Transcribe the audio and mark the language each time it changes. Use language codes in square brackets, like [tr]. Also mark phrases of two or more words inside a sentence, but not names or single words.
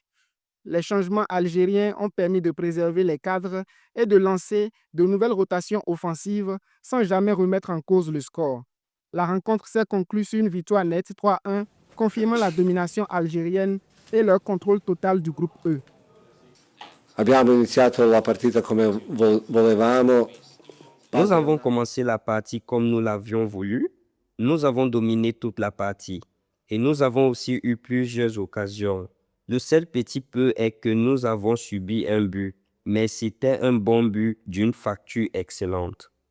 [fr] Les changements algériens ont permis de préserver les cadres et de lancer de nouvelles rotations offensives sans jamais remettre en cause le score. La rencontre s'est conclue sur une victoire nette 3-1, confirmant la domination algérienne et leur contrôle total du groupe E. [it] Abbiamo iniziato la partita come volevamo. [fr] Nous avons commencé la partie comme nous l'avions voulu. Nous avons dominé toute la partie et nous avons aussi eu plusieurs occasions. Le seul petit peu est que nous avons subi un but, mais c'était un bon but d'une facture excellente.